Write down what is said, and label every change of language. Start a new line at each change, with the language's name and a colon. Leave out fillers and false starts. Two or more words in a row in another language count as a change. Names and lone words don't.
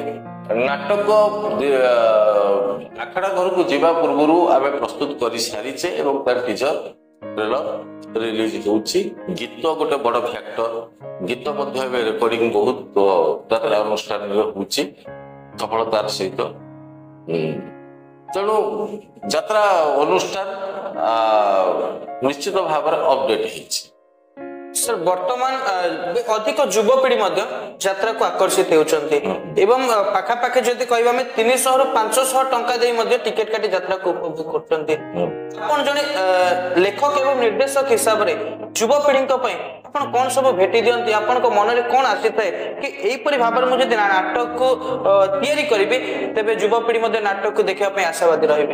Odia: ନାଟକ ଆଖଡ଼ା ଘରକୁ ଯିବା ପୂର୍ବରୁ ଆମେ ପ୍ରସ୍ତୁତ କରି ସାରିଛେ ଏବଂ ତାର
English: teaser trailer
Odia: ରିଲିଜ ହଉଛି। ଗୀତ ଗୋଟେ ବଡ ଫ୍ୟାକ୍ଟର, ଗୀତ ମଧ୍ୟ ଏବେ ରେକର୍ଡିଂ ବହୁତ ଯାତ୍ରା ଅନୁଷ୍ଠାନରେ ହଉଛି ସଫଳତାର ସହିତ। ତେଣୁ ଯାତ୍ରା ଅନୁଷ୍ଠାନ ନିଶ୍ଚିତ ଭାବରେ ଅପଡେଟ ହେଇଛି। ସାର ବର୍ତ୍ତମାନ ଅଧିକ ଯୁବପିଢ଼ି ଯାତ୍ରାକୁ ଆକର୍ଷିତ ହେଉଛନ୍ତି ଏବଂ ପାଖାପାଖି ଯଦି କହିବା ଆମେ 300 ରୁ 500 ଟଙ୍କା ଦେଇ ମଧ୍ୟ ଟିକେଟ କାଟି ଯାତ୍ରାକୁ ଉପଭୋଗ କରୁଛନ୍ତି। ଆପଣ ଜଣେ ଲେଖକ ଏବଂ ନିର୍ଦ୍ଦେଶକ ହିସାବରେ ଯୁବପିଢ଼ିଙ୍କ ପାଇଁ ଆପଣ କଣ ସବୁ ଭେଟି ଦିଅନ୍ତି? ଆପଣଙ୍କ ମନରେ କଣ ଆସିଥାଏ କି ଏଇପରି ଭାବରେ ମୁଁ ଯଦି ନାଟକକୁ ତିଆରି କରିବି ତେବେ ଯୁବପିଢ଼ି ମଧ୍ୟ ନାଟକକୁ ଦେଖିବା ପାଇଁ ଆଶାବାଦୀ ରହିବେ?